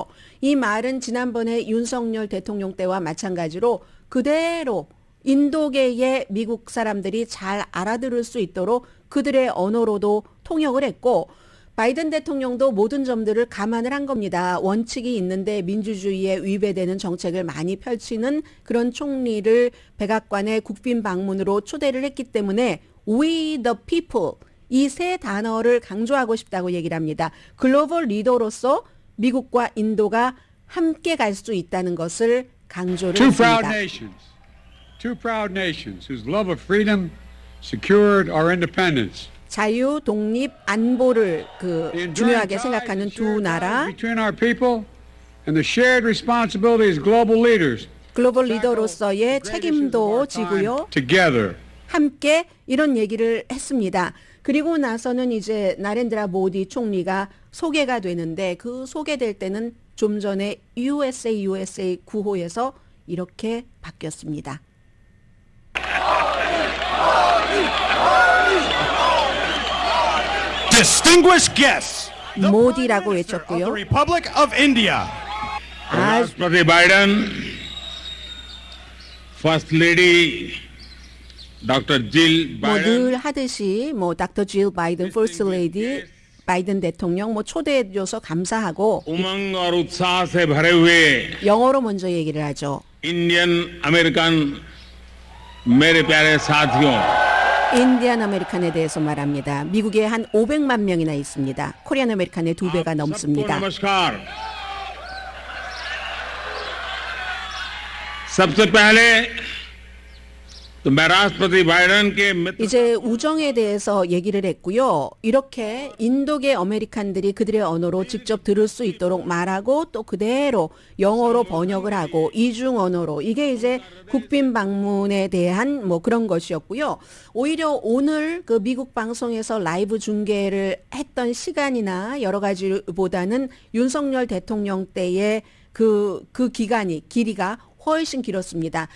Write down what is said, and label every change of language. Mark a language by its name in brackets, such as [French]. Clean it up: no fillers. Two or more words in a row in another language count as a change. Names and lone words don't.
[Korean] 이 말은 지난번에 윤석열 대통령 때와 마찬가지로 그대로 인도계의 미국 사람들이 잘 알아들을 수 있도록 그들의 언어로도 통역을 했고 바이든 대통령도 모든 점들을 감안을 한 겁니다. 원칙이 있는데 민주주의에 위배되는 정책을 많이 펼치는 그런 총리를 백악관의 국빈 방문으로 초대를 했기 때문에 [English] We the people [Korean] 이 세 단어를 강조하고 싶다고 얘기를 합니다. 글로벌 리더로서 미국과 인도가 함께 갈 수 있다는 것을 강조를 했습니다. [English] Two proud nations whose love of freedom secured our independence. [Korean] 자유, 독립, 안보를 중요하게 생각하는 두 나라. [English] Between our people and the shared responsibility as global leaders. [Korean] 글로벌 리더로서의 책임도 지고요. [English] Together. [Korean] 함께 이런 얘기를 했습니다. 그리고 나서는 이제 나렌드라 모디 총리가 소개가 되는데 그 소개될 때는 좀 전에 USA 구호에서 이렇게 바뀌었습니다. [English] Distinguished guests, [Korean] 모디라고 [English] the [Korean] 외쳤고요. [English] Republic of India. President Biden, First Lady Dr. Jill Biden. [Korean] 늘 하듯이 닥터 질 바이든 퍼스트 레이디 바이든 대통령 초대해 줘서 감사하고 [Hindi] उमंग और उत्साह से भरे हुए [Korean] 영어로 먼저 얘기를 하죠. [English] Indian American [Hindi] मेरे प्यारे साथियों. [Korean] 인디안 아메리칸에 대해서 말합니다. 미국에 한 500만 명이나 있습니다. 코리안 아메리칸의 2배가 넘습니다. [Hindi] नमस्कार. सबसे पहले तो मैं राष्ट्रपति बाइडेन के मित्र [Korean] 이제 우정에 대해서 얘기를 했고요. 이렇게 인도계 아메리칸들이 그들의 언어로 직접 들을 수 있도록 말하고 또 그대로 영어로 번역을 하고 이중 언어로 이게 이제 국빈 방문에 대한 그런 것이었고요. 오히려 오늘 그 미국 방송에서 라이브 중계를 했던 시간이나 여러 가지보다는 윤석열 대통령 때의 그 길이가 훨씬 길었습니다.